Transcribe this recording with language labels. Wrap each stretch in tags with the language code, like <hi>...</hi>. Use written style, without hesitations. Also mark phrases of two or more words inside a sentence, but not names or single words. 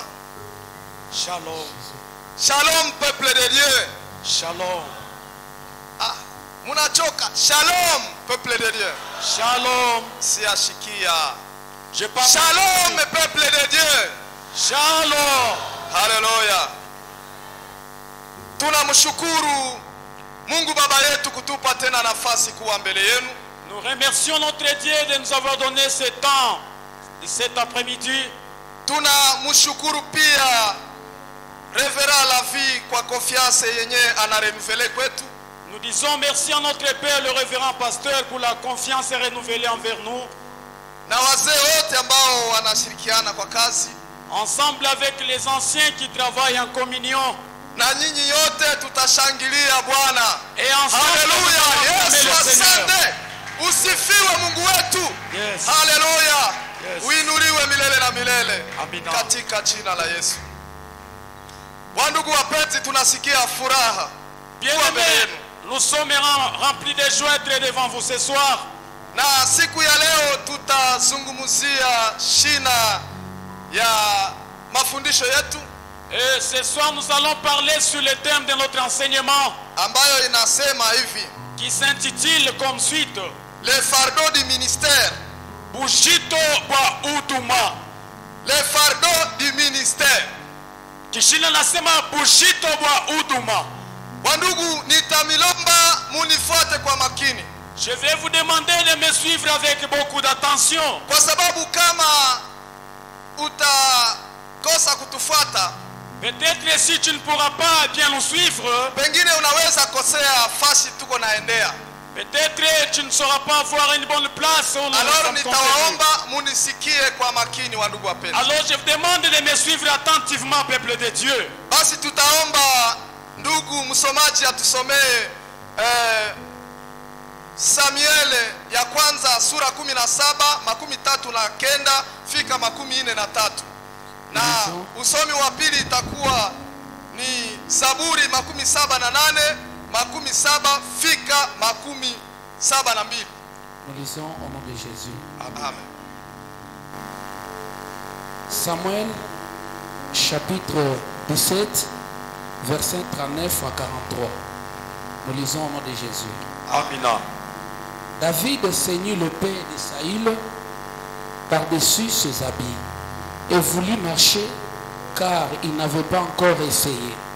<fr>Shalom. Shalom, peuple de Dieu. Shalom.</fr> <sw>Ah, munachoka.</sw> <fr>Shalom, peuple de Dieu. Shalom.</fr> <sw>Siashikia.</sw> <fr>Je parle. Shalom, peuple de Dieu. Shalom.</fr> <sw>Haleluya. Tunamshukuru Mungu Baba yetu kutupa tena nafasi kuwa mbele yenu.</sw> <fr>Nous remercions notre Dieu de nous avoir donné ce temps de cet après-midi.</fr> <sw>Tunamshukuru pia Révérend Lavi kwa confiance yenye anarenouveler kwetu.</sw> <fr>Nous disons merci à notre Père, le révérend pasteur, pour la confiance renouvelée envers nous.</fr> <sw>Na wazee wote ambao wanashirikiana kwa kazi.</sw> <fr>Ensemble avec les anciens qui travaillent en communion.</fr> <sw>Na nyinyi yote tutashangilia Bwana.</sw> <fr>Et ensemble,</fr> <sw>Haleluya. Yesu</sw> <fr>Seigneur.</fr> <sw>asante. Usifiwe Mungu wetu.</sw> <en>Yes.</en> <sw>Haleluya.</sw> <en>Yes.</en> <sw>Uinuliwe milele na milele. Amina. Katika jina la Yesu. Wandugu wapenzi, tunasikia furaha.</sw> <fr>Bien-aimés, nous sommes remplis de joie d'être devant vous ce soir.</fr> <sw>Na siku ya leo tutazungumzia shina ya mafundisho yetu</sw> <fr>Et ce soir, nous allons parler sur le thème de notre enseignement</fr> <sw>ambayo inasema hivi:</sw> <fr>qui s'intitule comme suite le fardeau du ministère.</fr> <sw>Bushito wa Uduma.</sw> <fr>Le fardeau du ministère.</fr> <sw>Kishina nasema Bushito wa Uduma. Wandugu, nitamilomba munifuate kwa makini.</sw> <fr>Je vais vous demander de me suivre avec beaucoup d'attention.</fr> <sw>Kwa sababu kama utakosa kutufuata,</sw> <fr>Peut-être si tu ne pourras pas bien nous suivre,</fr> <sw>pengine unaweza kosea fasi tuko naendea.</sw> <fr>peut-être tu ne sauras pas avoir une bonne place où nous Alors sommes convenus.</fr> <sw>nitawaomba munisikie kwa makini, wandugu wapenzi.</sw> <fr>Alors je vous demande de me suivre attentivement, peuple de Dieu.</fr> <sw>Basi tutaomba ndugu msomaji atusomee Samuel ya kwanza sura 17 39 fika 43. Na usomi wa pili itakuwa ni Zaburi 78 70 fika 72.</sw> <fr>Nous lisons au nom de Jésus. Amen. Samuel, chapitre 17, versets 39 à 43. Nous lisons au nom de Jésus.</fr> <sw>Amina.</sw> <fr>David ceignit le père de Saül par-dessus ses habits et voulut marcher car il n'avait pas encore essayé.</fr>